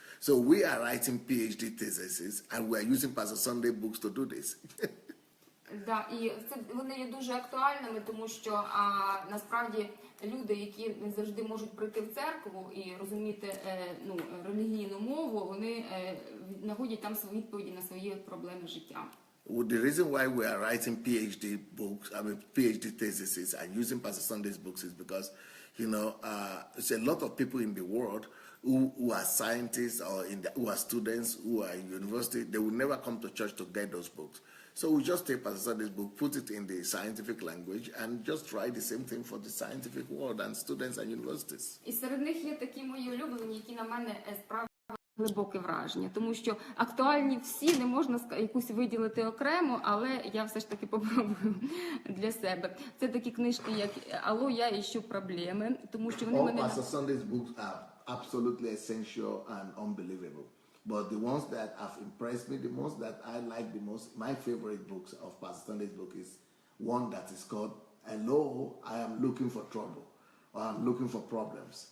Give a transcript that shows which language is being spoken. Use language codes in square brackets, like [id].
[en] So we are writing PhD theses, and we are using Pastor Sandey books to do this. [uk] Да, і вони є дуже актуальними, тому що насправді люди, які не завжди можуть прийти в церкву і розуміти релігійну мову, вони знаходять там свої відповіді на свої проблеми життя. [en] The reason why we are writing PhD books, PhD theses and using Pastor Sunday's books is because, there's a lot of people in the world who are scientists or who are students, who are in university. They will never come to church to get those books. So we just take Pastor Sunday's book, put it in the scientific language, and just write the same thing for the scientific world and students and universities. [uk] І серед них є такі мої улюблені, які на мене справді глибоке враження, тому що актуальні всі, не можна якусь виділити окремо, але я все ж таки попробую для себе. Це такі книжки, як «Алло, я іщу проблеми», тому що вони мене... [en] All Pastor Sunday's books are absolutely essential and unbelievable. But the ones that have impressed me the most, that I like the most, my favorite books of Pastor Sunday's book is one that is called "Hello, I am looking for trouble," or "I'm looking for problems."